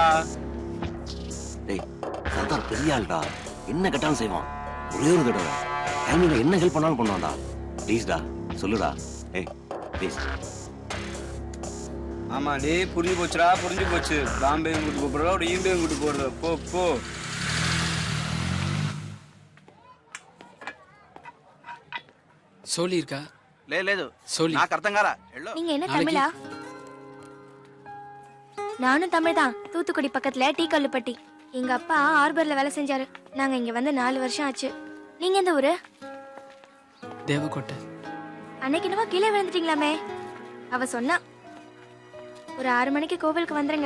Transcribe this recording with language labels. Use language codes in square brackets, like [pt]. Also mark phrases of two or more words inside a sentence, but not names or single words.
[ta] டேய் சர்தார் பெரிய ஆள்டா, என்ன கட்டாலும் செய்வான். ஒரே ஒரு தடவை டைமிங்ல என்ன ஹெல்ப் பண்ணாலும் பண்ணுவான்டா. ப்ளீஸ்டா சொல்லுடா. ஏய் ப்ளீஸ். ஆமா டேய், புரிஞ்சு போச்சுடா, புரிஞ்சு போச்சு. பாம்பேயும் கூட்டு போறதா ஒரு ஈம்பேயும் கூட்டு போறதா. போ போ. సోలీ இருக்கா? [te] లేదు సోలీ. నాకు అర్థం కాలా. [ta] நீங்க என்ன தமிழா? நானும் தமிழ் தான். தூத்துக்குடி பக்கத்துல டீ கல்லுப்பட்டி. எங்க அப்பா ஹார்பர்ல வேலை செஞ்சாரு. நாங்க இங்க வந்து 4 வருஷம் ஆச்சு. நீங்க எந்த ஊரு? தேவக்கோட்டை. அன்னைக்கு என்னவோ கீழே விழுந்துட்டீங்களாமே. அவ சொன்னா ஒரு 6 மணிக்கு கோவிலுக்கு வந்துருங்க.